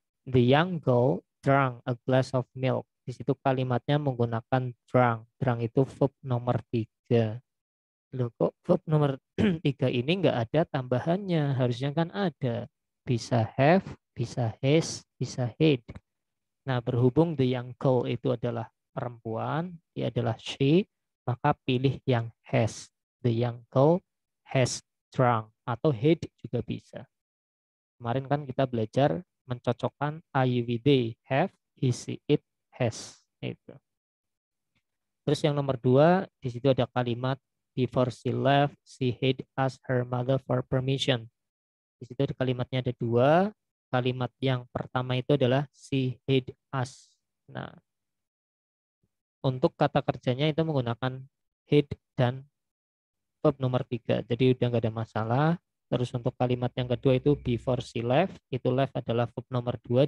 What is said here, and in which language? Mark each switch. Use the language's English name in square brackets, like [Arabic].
[English] The young girl drank a glass of milk. [Indonesian] Di situ kalimatnya menggunakan drank. Drank itu verb nomor 3. Loh kok verb nomor 3 ini nggak ada tambahannya? Harusnya kan ada. Bisa have, bisa has, bisa had. Nah, berhubung the young girl itu adalah perempuan, dia adalah she, maka pilih yang has. [English] The young girl has drunk [Indonesian] atau had juga bisa. Kemarin kan kita belajar mencocokkan [English] I with they, have, he, she, it, has. [Indonesian] Itu. Terus yang nomor 2, di situ ada kalimat [English] before she left, she had asked her mother for permission. [Indonesian] Di situ ada kalimatnya ada 2. Kalimat yang pertama itu adalah [English] she had asked. [Indonesian] Nah, untuk kata kerjanya itu menggunakan had dan verb nomor 3. Jadi udah nggak ada masalah. Terus untuk kalimat yang kedua itu [English] before she left, [Indonesian] itu left adalah verb nomor 2.